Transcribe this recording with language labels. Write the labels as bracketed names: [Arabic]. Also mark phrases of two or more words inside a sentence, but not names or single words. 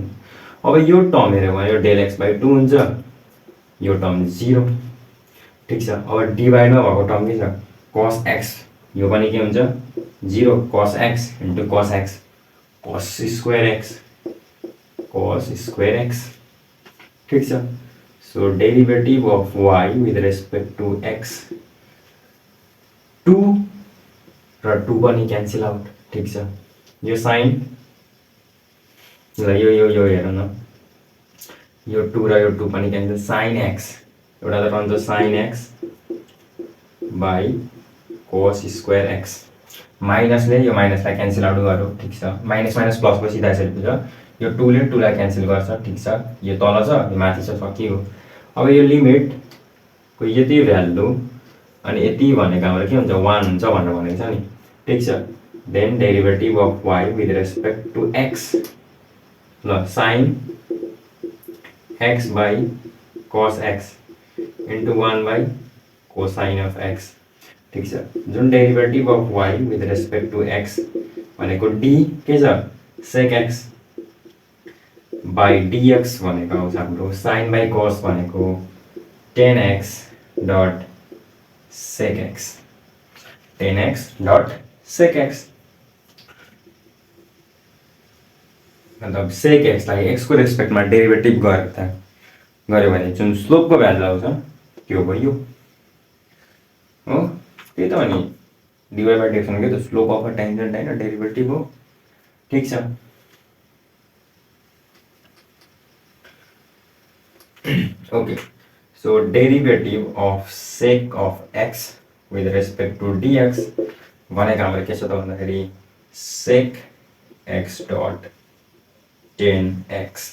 [Nepali] अब यो टर्म हेऱ्यो भने यो [English] del x by 2 [Nepali] हुन्छ, यो टर्म 0। ठीक छ, अब डिभाइडमा भएको टर्म के छ cos x, यो पनि के हुन्छ 0 [English] cos x into cos x cos square x. [Nepali] ठीक छ, सो [English] derivative of y with respect to x [Nepali] 2 र 2 पनि [English] cancel out. [Nepali] ठीक छ, यो साइन ल यो हेरौँ न, यो 2 र यो 2 पनि क्यान्सल sin x एउटा त रहन्छ [English] sin x by cos square x [Nepali] माइनसले यो माइनसलाई [English] cancel out [Nepali] गर्यो। ठीक छ, [English] minus minus plus [Nepali] पछि सिधा यसरी हुन्छ, यो 2 ले 2 लाई क्यान्सल गर्छ। ठीक छ, यो तल छ यो माथि छ सकियो। अब यो लिमिट को यति भ्यालु अनि यति भनेको हाम्रो के हुन्छ 1 हुन्छ भनेर भनेको छ नि। ठीक छ, [English] then derivative of y with respect to x [Nepali] ल [English] sin x by cos x into 1 by cosine of x। [Nepali] ठीक छ, जुन [English] derivative of y with respect to x [Nepali] भनेको d के छ [English] sec x by dx [Nepali] भनेको आउँछ हाम्रो [English] sin by cos [Nepali] भनेको [English] tan x dot sec x 10x dot sec x। [Nepali] मतलब सेक एक्सलाई एक्सको रेस्पेक्टमा डेरिभेटिभ गऱ्यो भने जुन स्लोपको भ्यालु आउँछ त्यो भयो हो। त्यही त हो नि, [English] dy by dx [Nepali] भनेको त [English] slope of a tangent [Nepali] होइन, डेरिभेटिभ हो। ठिक छ। [English] okay, so derivative of sec of x with respect to dx [Nepali] भनेको हाम्रो के छ त भन्दाखेरि [English] sec x dot tan x.